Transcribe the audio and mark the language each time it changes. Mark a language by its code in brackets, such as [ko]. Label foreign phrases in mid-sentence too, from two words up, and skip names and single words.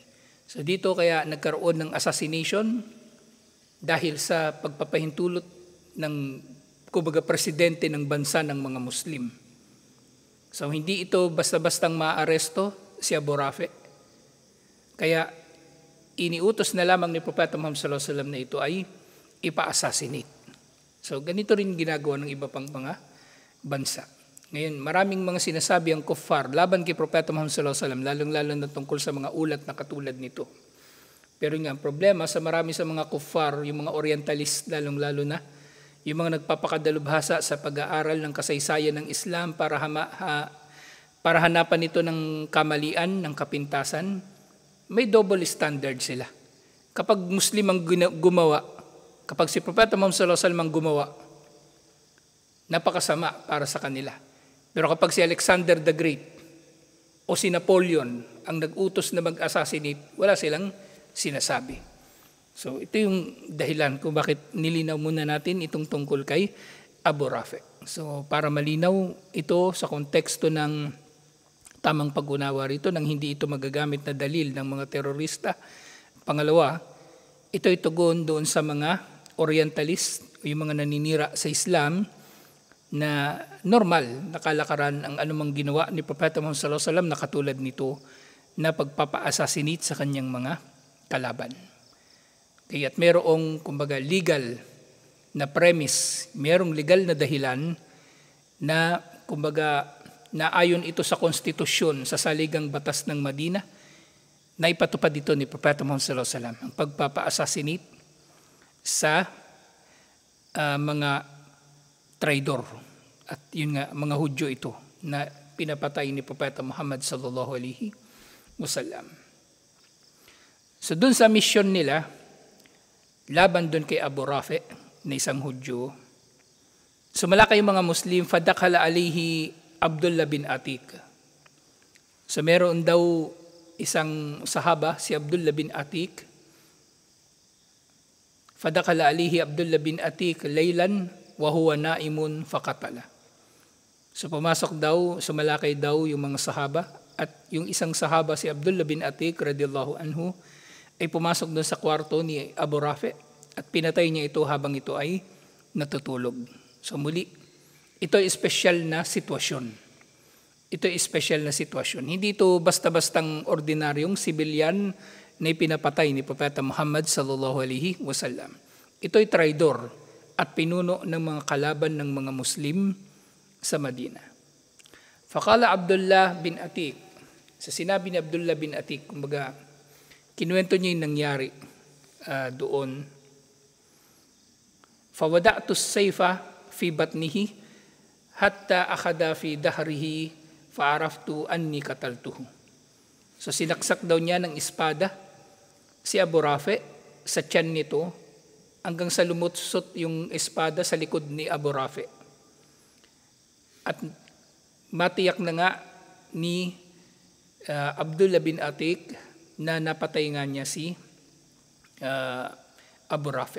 [tl] So dito kaya nagkaroon ng assassination dahil sa pagpapahintulot ng kumbaga presidente ng bansa ng mga Muslim. So hindi ito basta-bastang maaresto si Abu Rafi. Kaya iniutos na lamang ni Propeta Muhammad [ar] صلى الله عليه وسلم [tl] na ito ay ipa-assassinate. So ganito rin ginagawa ng iba pang mga bansa. Ngayon, maraming mga sinasabi ang kuffar laban kay Propeta Muhammad [ar] صلى الله عليه وسلم, [tl] lalong-lalo na tungkol sa mga ulat na katulad nito. Pero nga, ang problema sa marami sa mga kuffar, yung mga orientalist, lalong-lalo na, yung mga nagpapakadalubhasa sa pag-aaral ng kasaysayan ng Islam para hanapan ito ng kamalian, ng kapintasan, may [en] double standard [tl] sila. Kapag Muslim ang gumawa, kapag si Propeta Muhammad [ar] صلى الله عليه وسلم [tl] ang gumawa, napakasama para sa kanila. Pero kapag si Alexander the Great o si Napoleon ang nag-utos na mag-assassinate, wala silang sinasabi. So ito yung dahilan kung bakit nilinaw muna natin itong tungkol kay Abu Rafi. So para malinaw ito sa konteksto ng tamang pag-unawa rito nang hindi ito magagamit na dalil ng mga terorista. Pangalawa, ito'y tugon doon sa mga orientalist o yung mga naninira sa Islam na normal na kalakaran ang anumang ginawa ni Propeta Muhammad [ar] صلى الله عليه وسلم [tl] na katulad nito na pagpapa-assassinate sa kanyang mga kalaban. Kaya't merong kumbaga legal na premise, merong legal na dahilan na kumbaga naayon ito sa konstitusyon sa saligang batas ng Madina na ipatupad dito ni Propeta Muhammad [ar] صلى الله عليه وسلم [tl] ang pagpapa-assassinate sa mga traidor at yun nga mga Hudyo ito na pinapatay ni Propeta Muhammad [ar] صلى الله عليه وسلم. [tl] So dun sa mission nila, laban dun kay Abu Rafi na isang Hudyo, sumalakay yung mga Muslim, [ar] فدخل عليه عبد الله بن عتيك. [tl] So meron daw isang sahaba, si Abdullah bin Atik, [ar] فدخل عليه عبد الله بن عتيك ليلا وهو نائم فقتله. [tl] So pumasok daw, sumalakay daw yung mga sahaba at yung isang sahaba si Abdullah bin Atik [ar] رضي الله عنه [tl] ay pumasok doon sa kwarto ni Abu Rafi at pinatay niya ito habang ito ay natutulog. So muli, ito ay espesyal na sitwasyon. Ito ay espesyal na sitwasyon. Hindi ito basta-bastang ordinaryong sibilyan na ipinapatay ni Propeta Muhammad [ar] صلى الله عليه وسلم. [tl] Ito ay traidor at pinuno ng mga kalaban ng mga Muslim sa Madina. Faqala Abdullah bin Atik, sa sinabi ni Abdullah bin Atik, kumbaga, kinuwento niya yung nangyari doon. [ar] فوضعت السيف في بطنه حتى أخذ في ظهره فعرفت أني قتلته. [tl] So sinaksak daw niya ng espada si Abu Rafi sa tiyan nito hanggang sa lumutsot yung espada sa likod ni Abu Rafi. At matiyak na nga ni Abdullah bin Atik na napatay nga niya si Abu Rafi.